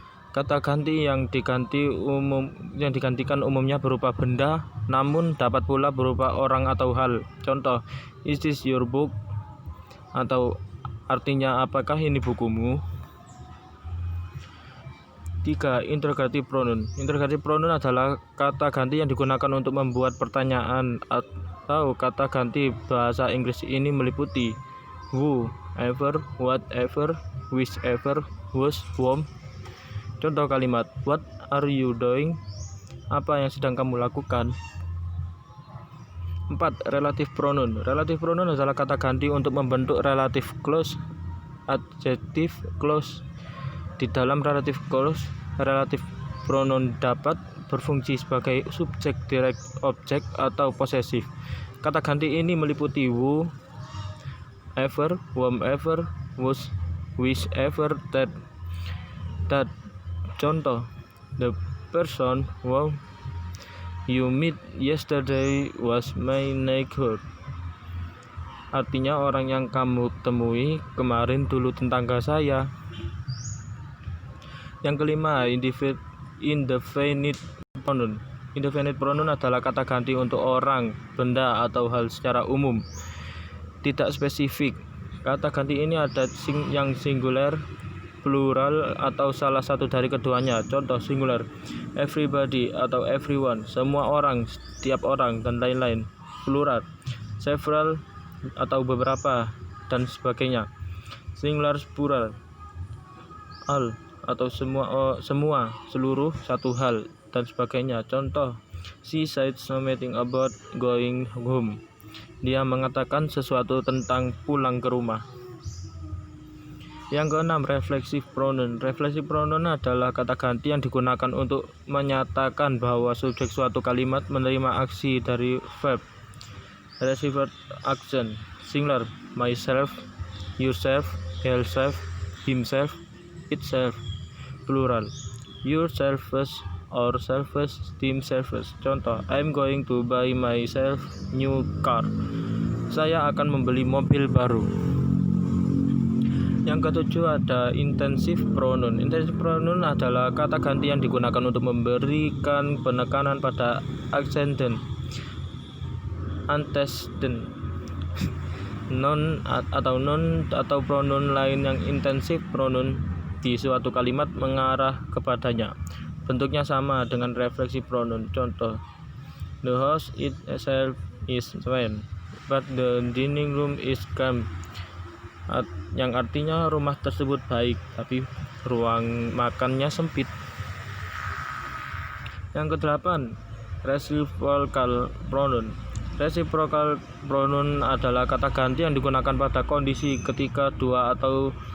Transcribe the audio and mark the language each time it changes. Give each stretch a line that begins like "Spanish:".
Indonesian: Kata ganti yang digantikan umumnya berupa benda, namun dapat pula berupa orang atau hal. Contoh,
English: is this your book?
Indonesian: Atau artinya, apakah ini bukumu? 3. Interrogative pronoun. Interrogative pronoun adalah kata ganti yang digunakan untuk membuat pertanyaan, atau kata ganti bahasa Inggris ini meliputi who, ever, whatever, whichever, whose, whom. Contoh kalimat,
English: what are you doing?
Indonesian: Apa yang sedang kamu lakukan? 4. Relative pronoun. Relative pronoun adalah kata ganti untuk membentuk relative clause, adjective clause. Di dalam relative clause, relative pronoun dapat berfungsi sebagai subjek, direct object, atau posesif. Kata ganti ini meliputi who, ever, whomever, whose, whichever, that. Contoh,
English: the person whom you meet yesterday was my neighbor.
Indonesian: Artinya, orang yang kamu temui kemarin dulu tetangga saya. Yang kelima, indefinite pronoun. Indefinite pronoun adalah kata ganti untuk orang, benda, atau hal secara umum, tidak spesifik. Kata ganti ini ada yang singular, plural, atau salah satu dari keduanya. Contoh, singular, everybody atau everyone, semua orang, setiap orang, dan lain-lain. Plural, several atau beberapa, dan sebagainya. Singular, plural, all atau semua, seluruh, satu hal, dan sebagainya. Contoh,
English: she said something about going home.
Indonesian: Dia mengatakan sesuatu tentang pulang ke rumah. Yang keenam, reflexive pronoun. Reflexive pronoun adalah kata ganti yang digunakan untuk menyatakan bahwa subjek suatu kalimat menerima aksi dari verb.
English: Received action. Singular, myself, yourself, herself, himself, itself. Plural, yourselves or selves, themselves.
Indonesian: Contoh,
English: I'm going to buy myself new car.
Indonesian: Saya akan membeli mobil baru. Yang ketujuh, ada intensive pronoun. Intensive pronoun adalah kata ganti yang digunakan untuk memberikan penekanan pada aksen antecedent. Noun atau pronoun lain yang intensif pronoun di suatu kalimat mengarah kepadanya. Bentuknya sama dengan reflexive pronoun. Contoh,
English: the house itself is fine, but the dining room is cramped.
Indonesian: Yang artinya rumah tersebut baik, tapi ruang makannya sempit. Yang kedelapan, reciprocal pronoun. Reciprocal pronoun adalah kata ganti yang digunakan pada kondisi ketika dua atau